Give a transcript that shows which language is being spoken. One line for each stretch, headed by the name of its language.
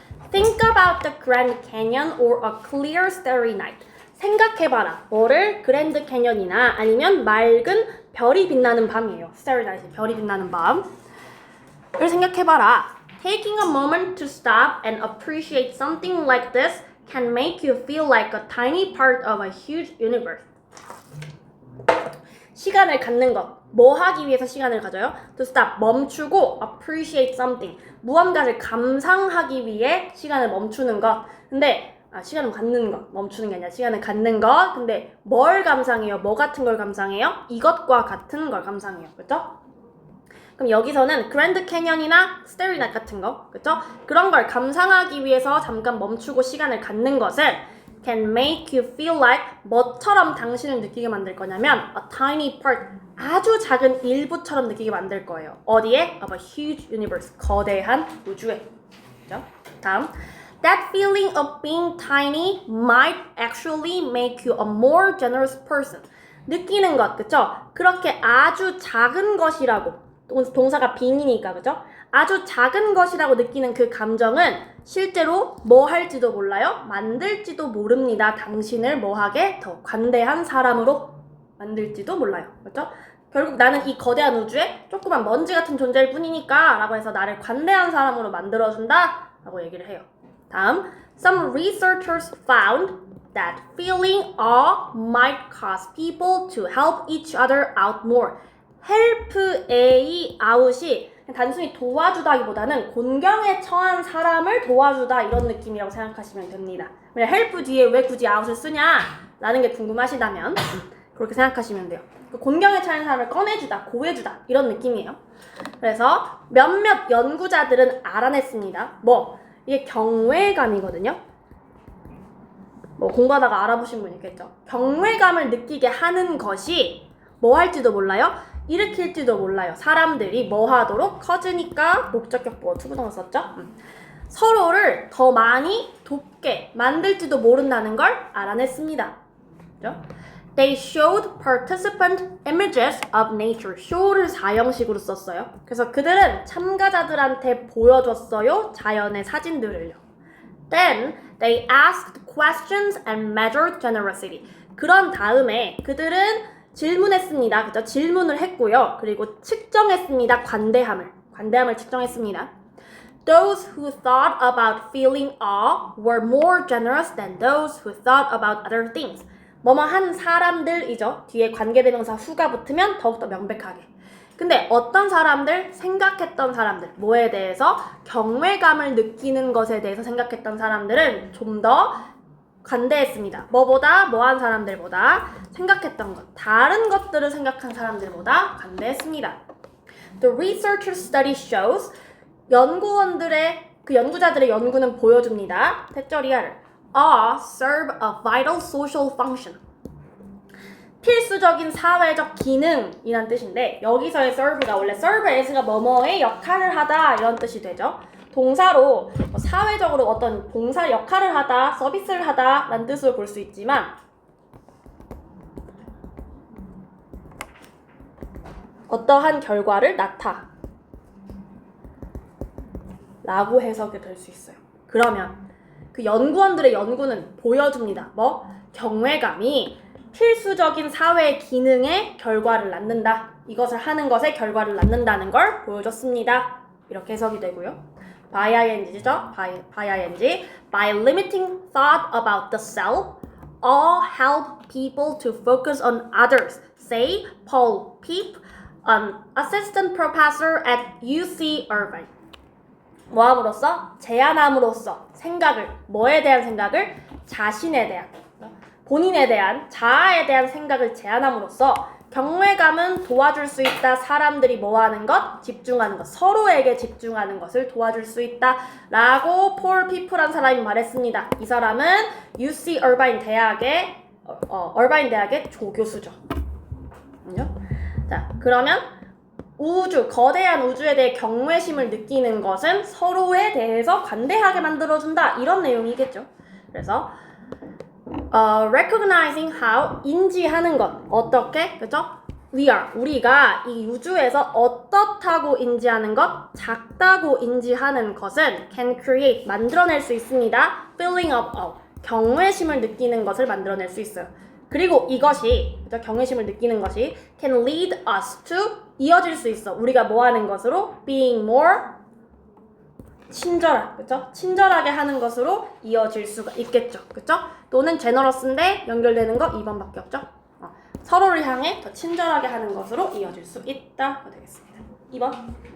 English: Think about the Grand Canyon or a clear starry night.
Korean: 생각해봐라. 뭐를? 그랜드 캐년이나 아니면 맑은 별이 빛나는 밤이에요.
English: Starry night,
Korean: 별이 빛나는 밤을 생각해봐라.
English: Taking a moment to stop and appreciate something like this can make you feel like a tiny part of a huge universe.
Korean: 시간을 갖는 것. 뭐 하기 위해서 시간을 가져요?
English: To stop,
Korean: 멈추고
English: appreciate something.
Korean: 무언가를 감상하기 위해 시간을 멈추는 것. 근데 시간을 갖는 것. 멈추는 게 아니라 시간을 갖는 것. 근데 뭘 감상해요? 뭐 같은 걸 감상해요? 이것과 같은 걸 감상해요. 그렇죠? 그럼 여기서는 그랜드 캐년이나 스테리 나이트 같은 거. 그렇죠? 그런 걸 감상하기 위해서 잠깐 멈추고 시간을 갖는 것은
English: can make you feel like
Korean: 뭐처럼 당신을 느끼게 만들 거냐면
English: a tiny part,
Korean: 아주 작은 일부처럼 느끼게 만들 거예요. 어디에?
English: Of a huge universe,
Korean: 거대한 우주에. 그죠? 다음.
English: That feeling of being tiny might actually make you a more generous person.
Korean: 느끼는 것, 그쵸? 그렇게 아주 작은 것이라고, 동사가 being이니까, 그죠? 아주 작은 것이라고 느끼는 그 감정은 실제로 뭐 할지도 몰라요? 만들지도 모릅니다. 당신을 뭐하게? 더 관대한 사람으로 만들지도 몰라요. 그렇죠? 결국 나는 이 거대한 우주에 조그만 먼지 같은 존재일 뿐이니까 라고 해서 나를 관대한 사람으로 만들어준다 라고 얘기를 해요. 다음,
English: some researchers found that feeling awe might cause people to help each other out more.
Korean: help A out이 단순히 도와주다기보다는 곤경에 처한 사람을 도와주다 이런 느낌이라고 생각하시면 됩니다. help 뒤에 왜 굳이 out을 쓰냐? 라는 게 궁금하시다면 그렇게 생각하시면 돼요. 곤경에 처한 사람을 꺼내주다, 고해주다 이런 느낌이에요. 그래서 몇몇 연구자들은 알아냈습니다. 이게 경외감이거든요. 공부하다가 알아보신 분 있겠죠. 경외감을 느끼게 하는 것이 뭐 할지도 몰라요? 일으킬지도 몰라요. 사람들이 뭐 하도록? 커지니까 목적격 보어 투부정을 썼죠. 서로를 더 많이 돕게 만들지도 모른다는 걸 알아냈습니다. 그죠?
English: They showed participant images of nature.
Korean: show를 4형식으로 썼어요. 그래서 그들은 참가자들한테 보여줬어요. 자연의 사진들을요.
English: Then they asked questions and measured generosity.
Korean: 그런 다음에 그들은 질문했습니다. 그죠? 질문을 했고요. 그리고 측정했습니다. 관대함을 측정했습니다.
English: Those who thought about feeling awe were more generous than those who thought about other things.
Korean: 한 사람들이죠. 뒤에 관계대명사 who가 붙으면 더욱더 명백하게. 근데 어떤 사람들, 생각했던 사람들, 뭐에 대해서 경외감을 느끼는 것에 대해서 생각했던 사람들은 좀 더 관대했습니다. 뭐한 사람들보다 생각했던 것, 다른 것들을 생각한 사람들보다 관대했습니다.
English: The researchers' study shows
Korean: 연구자들의 연구는 보여줍니다.
English: 택절이야를 serve a vital social function.
Korean: 필수적인 사회적 기능이란 뜻인데 여기서의 serve가 원래 serve as가 뭐뭐의 역할을 하다 이런 뜻이 되죠. 동사로 사회적으로 어떤 봉사 역할을 하다, 서비스를 하다 라는 뜻으로 볼 수 있지만 어떠한 결과를 낳다 라고 해석이 될 수 있어요. 그러면 그 연구원들의 연구는 보여줍니다. 경외감이 필수적인 사회 기능의 결과를 낳는다. 이것을 하는 것의 결과를 낳는다는 걸 보여줬습니다. 이렇게 해석이 되고요. by ing죠. by ing.
English: By limiting thought about the self, all help people to focus on others. Say Paul Peep, an assistant professor at UC Irvine.
Korean: 뭐함으로써? 제안함으로써 생각을, 뭐에 대한 생각을? 자신에 대한, 본인에 대한, 자아에 대한 생각을 제안함으로써 경외감은 도와줄 수 있다. 사람들이 뭐하는 것? 집중하는 것. 서로에게 집중하는 것을 도와줄 수 있다. 라고 폴 피프란 사람이 말했습니다. 이 사람은 UC 얼바인 대학의 조교수죠. 자, 그러면 거대한 우주에 대해 경외심을 느끼는 것은 서로에 대해서 관대하게 만들어준다. 이런 내용이겠죠. 그래서
English: recognizing how,
Korean: 인지하는 것. 어떻게? 그죠? 우리가 이 우주에서 어떻다고 인지하는 것, 작다고 인지하는 것은
English: can create,
Korean: 만들어낼 수 있습니다.
English: feeling of awe,
Korean: 경외심을 느끼는 것을 만들어낼 수 있어요. 그리고 이것이, 그죠? 경외심을 느끼는 것이
English: can lead us to,
Korean: 이어질 수 있어. 우리가 뭐하는 것으로?
English: being more
Korean: 그죠? 친절하게 하는 것으로 이어질 수가 있겠죠. 그죠? 또는 generous인데 연결되는 거 2번밖에 없죠. 서로를 향해 더 친절하게 하는 것으로 이어질 수 있다. 되겠습니다. 2번.